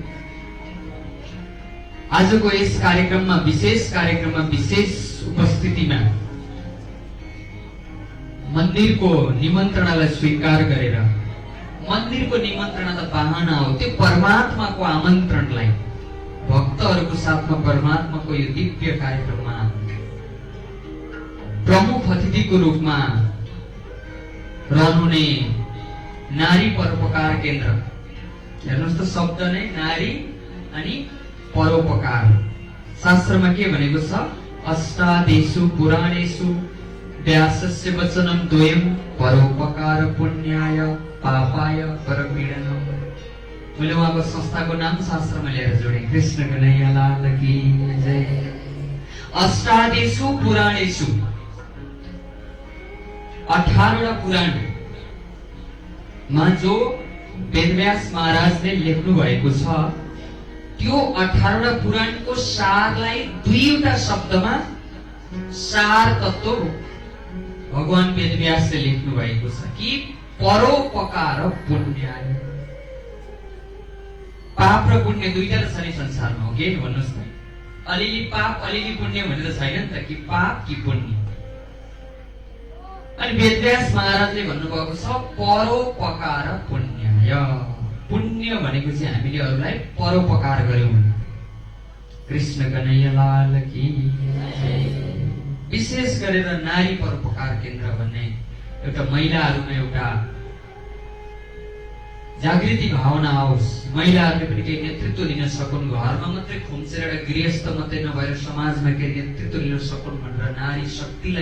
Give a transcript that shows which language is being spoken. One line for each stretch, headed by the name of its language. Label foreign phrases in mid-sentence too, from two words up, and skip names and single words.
Nepali: आजको यस कार्यक्रममा विशेष उपस्थितिमा मन्दिरको निमन्त्रणालाई स्वीकार गरेर, मन्दिरको निमन्त्रणा त बहाना हो, त्यो परमात्माको आमन्त्रणलाई भक्तहरूको साथमा परमात्माको यो दिव्य कार्यक्रममा प्रमुख अतिथिको रूपमा रहनुहुने नारी परोपकार केन्द्र, हेर्नुहोस् त शब्द नै नारी अनि परोपकार। शास्त्रमा के भनेको छ,
Sanskrit: अष्टादेशु पुराणेषु व्यासस्य वचनं द्वयं परोपकार पुण्याय पापाय परपीडनम्।
Nepali: मैले उहाँको संस्थाको नाम शास्त्रमा लिएर जोडे।
Hindi: कृष्ण कन्हैया लाल की जय।
Sanskrit: अष्टादेशु पुराणेषु,
Nepali: 18वटा पुराणमा जो वेदव्यास महाराजले लेख्नु भएको छ, त्यो 18वटा पुराणको सारलाई 2वटा शब्दमा सार तत्व भगवान वेदव्यासले लेख्नु भएको छ कि
Sanskrit: परोपकार पुण्याय।
Nepali: पाप र पुण्य दुईटा त छ नि संसारमा, हो के भन्नुहोस् न? अलिअलि पाप अलिअलि पुण्य भनेर छैन नि त, कि पाप कि पुण्य। अनि वेदव्यास महाराजले भन्नुभएको छ
Sanskrit: परोपकार पुण्याय।
Nepali: पुण्य भनेको चाहिँ हामीले अरूलाई परोपकार गर्यौं भने।
Hindi: कृष्ण कन्हैया लाल की जय।
Nepali: विशेष गरेर नारी परोपकार केन्द्र भन्ने एउटा महिलाहरूमा एउटा जागृति भावना आओस्, महिलाहरूले पनि केही नेतृत्व दिन सकुन्, घरमा मात्रै खुम्चेर एउटा गृहस्थ मात्रै नभएर समाजमा केही नेतृत्व लिन सकुन् भनेर नारी शक्तिलाई